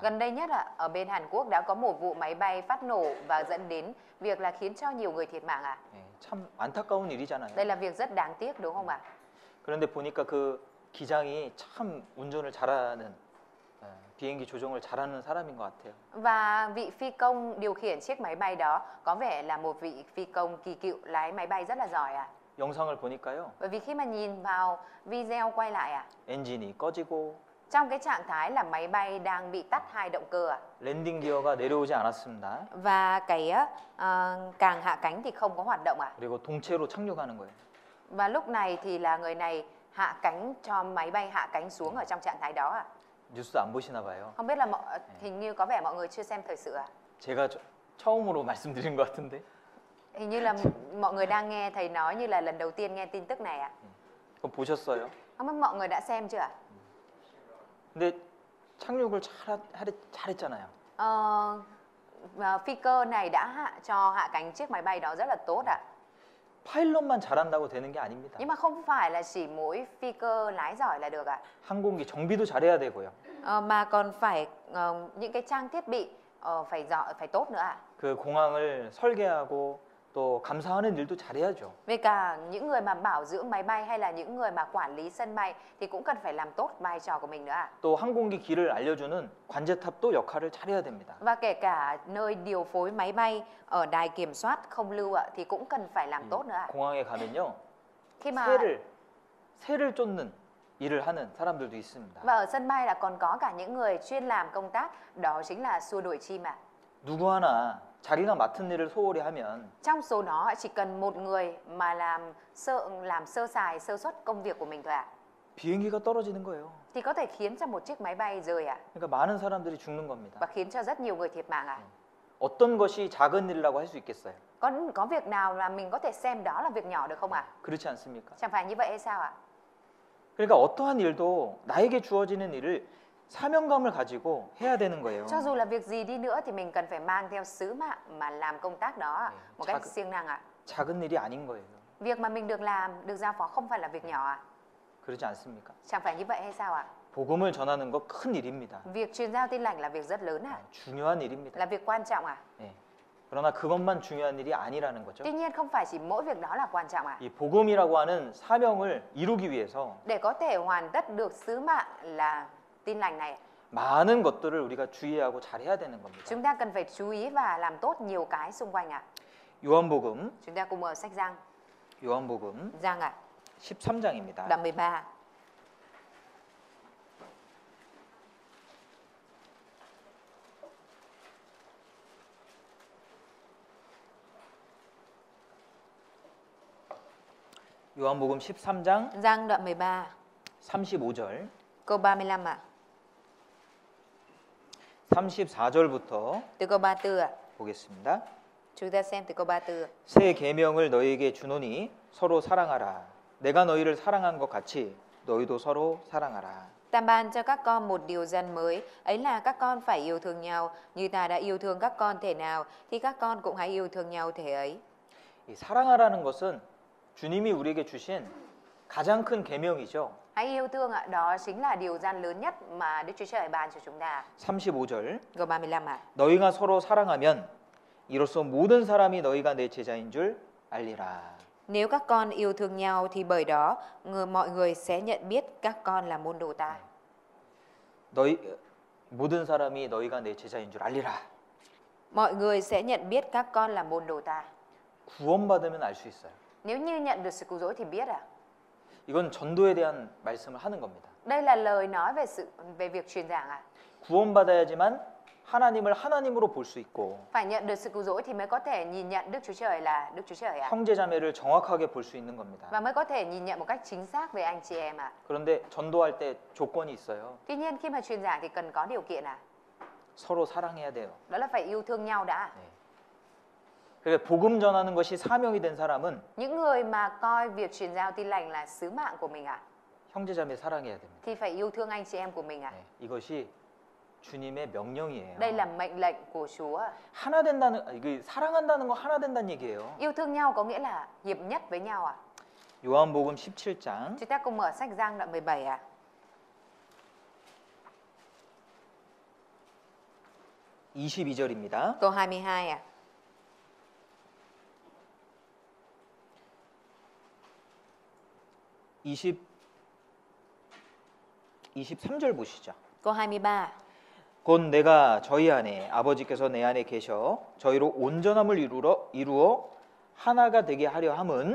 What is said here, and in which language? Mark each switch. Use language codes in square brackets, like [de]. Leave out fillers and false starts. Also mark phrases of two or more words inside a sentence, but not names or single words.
[vi] Gần đây nhất ở bên Hàn Quốc đã có một vụ máy bay phát nổ và dẫn đến việc là khiến cho nhiều người thiệt mạng ạ. [ko] 예, 참 안타까운 일이잖아요. [vi] Đây là việc rất đáng tiếc đúng không ạ? [ko] 그런데 보니까 그 기장이 참 운전을 잘하는 비행기 조종을 잘하는 사람인 것 같아요. [vi] Và vị phi công điều khiển chiếc máy bay đó có vẻ là một vị phi công kỳ cựu lái máy bay rất là giỏi ạ. [ko] 영상을 보니까요. [vi] Bởi vì khi mà nhìn vào video quay lại ạ, [ko] 엔진이 꺼지고 [vi] trong cái trạng thái là máy bay đang bị tắt hai động cơ ạ. [ko] 랜딩 기어가 내려오지 않았습니다. [vi] Và cái càng hạ cánh thì không có hoạt động ạ. [ko] 그리고 동체로 착륙하는 거예요. [vi] Và lúc này thì là người này hạ cánh cho máy bay hạ cánh xuống ở trong trạng thái đó ạ. [ko] 뉴스 안 보시나 봐요. [vi] Không biết là hình như có vẻ mọi người chưa xem thời sự ạ. [ko] 제가 처음으로 말씀드린 것 같은데. [vi] Hình như là mọi người đang nghe thầy nói như là lần đầu tiên nghe tin tức này ạ. [ko] 그거 보셨어요? [vi] Không biết mọi người đã xem chưa ạ? [ko] 근데 착륙을 잘했잖아요. [vi] Phi cơ này đã cho hạ cánh chiếc máy bay đó rất là tốt ạ. [ko] 파일럿만 잘한다고 되는 게 아닙니다. [vi] Nhưng mà không phải là chỉ mỗi phi cơ lái giỏi là được ạ. [ko] 항공기 정비도 잘해야 되고요. [vi] Mà còn phải những cái trang thiết bị phải giỏi, phải tốt nữa ạ. [ko] 그 공항을 설계하고 또 감사하는 일도 잘해야죠. [vi] Về cả những người mà bảo dưỡng máy bay hay là những người mà quản lý sân bay thì cũng cần phải làm tốt vai trò của mình nữa ạ. [ko] 또 항공기 길을 알려주는 관제탑도 역할을 잘해야 됩니다. [vi] Và kể cả nơi điều phối máy bay ở đài kiểm soát không lưu ạ thì cũng cần phải làm tốt nữa ạ. [ko] 공항에 가면요. [vi] Khi mà [ko] 새를 쫓는 일을 하는 사람들도 있습니다. [vi] và ở sân bay là còn có cả những người chuyên làm công tác đó chính là xua đuổi chim ạ. [ko] 누구 하나 자기가 맡은 일을 소홀히 하면 [vi] Trong số đó chỉ cần một người mà làm sơ sài sơ suất công việc của mình thôi ạ. [ko] 비행기가 떨어지는 거예요. [vi] Thì có thể khiến cho một chiếc máy bay rơi ạ. [ko] 그러니까 많은 사람들이 죽는 겁니다. [vi] Và khiến cho rất nhiều người thiệt mạng ạ. [ko] 어떤 것이 작은 일이라고 할 수 있겠어요? [vi] Có việc nào là mình có thể xem đó là việc nhỏ được không ạ? [ko] 그렇지 않습니까? [vi] Chẳng phải như vậy hay sao ạ? [ko] 그러니까 어떠한 일도 나에게 주어지는 일을 사명감을 가지고 해야 되는 거예요. [vi] Cho dù là việc gì đi nữa thì mình cần phải mang theo sứ mạng mà làm công tác đó ạ, một cách siêng năng ạ. [ko] 작은 일이 아닌 거예요. [vi] Việc mà mình được làm, được giao phó không phải là việc nhỏ ạ. [ko] 그렇지 않습니까? [vi] Chẳng phải như vậy hay sao ạ? [ko] 복음을 전하는 거 큰 일입니다. [vi] Việc truyền giao tin lành là việc rất lớn ạ. [ko] 중요한 일입니다. [vi] Là việc quan trọng ạ. [ko] 네. 그러나 그것만 중요한 일이 아니라는 거죠. [vi] Tuy nhiên không phải chỉ mỗi việc đó là quan trọng ạ. [ko] 이 복음이라고 하는 사명을 이루기 위해서 [vi] Để có thể hoàn tất được sứ mạng là tin lành này, [ko] 많은 것들을 우리가 주의하고 잘해야 되는 겁니다. [vi] chúng ta cần phải chú ý và làm tốt nhiều cái xung quanh ạ. [ko] 요한복음 [vi] Chúng ta cùng mở sách Giăng. [ko] 요한복음 [vi] Giăng ạ, [ko] 13장입니다. [vi] đoạn 13. [ko] 요한복음 13장 [vi] Giăng đoạn 13, [ko] 35절, [vi] câu 35 ạ. [ko] 34절부터 [vi] Từ câu 34 ạ. [ko] 보겠습니다. [vi] Chúng ta xem từ câu 34. [ko] 새 계명을 너희에게 주노니 서로 사랑하라. 내가 너희를 사랑한 것 같이 너희도 서로 사랑하라. [vi] Ta ban cho các con một điều răn mới, ấy là các con phải yêu thương nhau, như ta đã yêu thương các con thể nào, thì các con cũng hãy yêu thương nhau thể ấy. [ko] 이 사랑하라는 것은 주님이 우리에게 주신 가장 큰 계명이죠. [vi] Hãy yêu thương ạ, đó chính là điều răn lớn nhất mà Đức Chúa Trời ban cho chúng ta. [ko] 35절 [vi] Câu 35 ạ. [ko] 너희가 서로 사랑하면 이로써 모든 사람이 너희가 내 제자인 줄 알리라. [vi] Nếu các con yêu thương nhau thì bởi đó mọi người sẽ nhận biết các con là môn đồ ta. [ko] 모든 사람이 너희가 내 제자인 줄 알리라. [vi] Mọi người sẽ nhận biết các con là môn đồ ta. [ko] 구원받으면 알 수 있어요. [vi] Nếu như nhận được sự cứu rỗi thì biết à? [ko] 이건 전도에 대한 말씀을 하는 겁니다. [vi] Đây là lời nói về việc truyền giảng à? [ko] 구원받아야지만 하나님을 하나님으로 볼 수 있고 [vi] Phải nhận được sự cứu rỗi thì mới có thể nhìn nhận Đức Chúa Trời là Đức Chúa Trời ạ. [ko] 형제자매를 정확하게 볼 수 있는 겁니다. [vi] Và mới có thể nhìn nhận một cách chính xác về anh chị em ạ. [ko] 그런데 전도할 때 조건이 있어요. [vi] Tuy nhiên khi mà truyền giảng thì cần có điều kiện à? [ko] 서로 사랑해야 돼요. [vi] Đó là phải yêu thương nhau đã. [ko] 그러니까 복음 전하는 것이 사명이 된 사람은 [vi] Những người mà coi việc truyền giao tin lành là sứ mạng của mình ạ, [ko] 형제자매 사랑해야 됩니다. [vi] thì phải yêu thương anh chị em của mình ạ. [ko] 이것이 주님의 명령이에요. [vi] Đây là mệnh lệnh của Chúa. [ko] 하나 된다는 이게 사랑한다는 거 하나 된다는 얘기예요. [vi] Yêu thương nhau có nghĩa là hiệp nhất với nhau ạ. [ko] 요한복음 17장 [vi] Chúng ta cùng mở sách Giăng đoạn 17 ạ. [ko] 22절입니다. [vi] Câu 22 ạ. [ko] 23절 보시죠. [vi] Câu 23. [ko] 곧 내가 저희 안에 아버지께서 내 안에 계셔 저희로 온전함을 이루어 하나가 되게 하려 함은